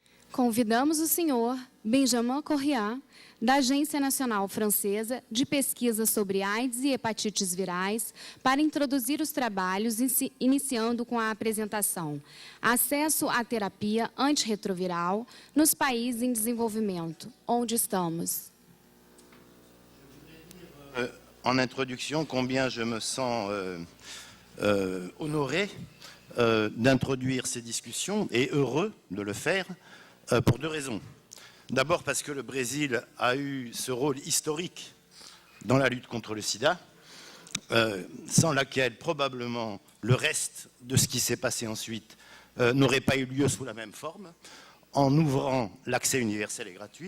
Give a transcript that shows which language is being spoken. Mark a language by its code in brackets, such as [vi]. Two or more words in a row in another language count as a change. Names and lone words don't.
[pt] Convidamos o senhor Benjamin Correa, da Agência Nacional Francesa de Pesquisa sobre AIDS e Hepatites Virais, para introduzir os trabalhos, iniciando com a apresentação Acesso à terapia antirretroviral nos países em desenvolvimento. Onde estamos? [fr] En introduction, combien je me sens honoré d'introduire ces discussions et heureux de le faire pour deux raisons. D'abord parce que le Brésil a eu ce rôle historique dans la lutte contre le sida, sans laquelle probablement le reste de ce qui s'est passé ensuite n'aurait pas eu lieu sous la même forme, en ouvrant l'accès universel et gratuit.